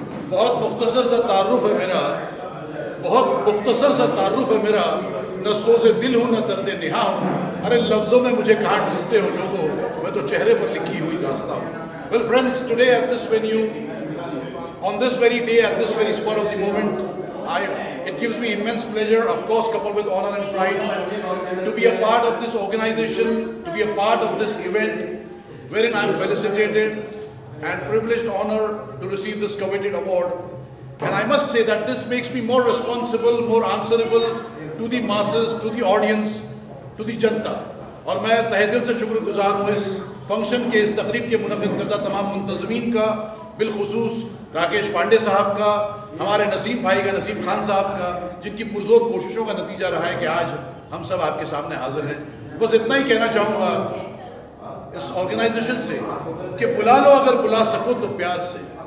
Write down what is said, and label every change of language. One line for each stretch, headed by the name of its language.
Hindi: बहुत मुख्तसर सा तारुफ है मेरा, बहुत मुख्तसर सा तारुफ है मेरा, न सोज़े दिल हूँ न दर्द निहा हूँ। अरे लफ्ज़ों में मुझे कहाँ ढूंढते हो लोगों, मैं तो चेहरे पर लिखी हुई दास्तां हूँ।
English: Well friends, today at this venue, on this very day, at this very spot of the moment, it gives me immense pleasure, of course coupled with honor and pride, to be a part of this organization, to be a part of this event, wherein I am felicitated and privileged honor to receive this coveted award. And I must say that this makes me more responsible, more answerable to the masses, to the audience, to the janata.
Hindi: और मैं तहे दिल से शुक्रगुजार हूँ इस function के, इस तकरीब के मुनक़िद करदा तमाम मुंतज़मीन का, बिलखुसूस राकेश पांडे साहब का, हमारे नसीम भाई का, नसीम खान साहब का, जिनकी पुरजोर कोशिशों का नतीजा रहा है कि आज हम सब आपके सामने हाजिर हैं। बस इतना ही कहना चाहूँगा इस ऑर्गेनाइजेशन से कि बुला लो अगर बुला सको तो प्यार से।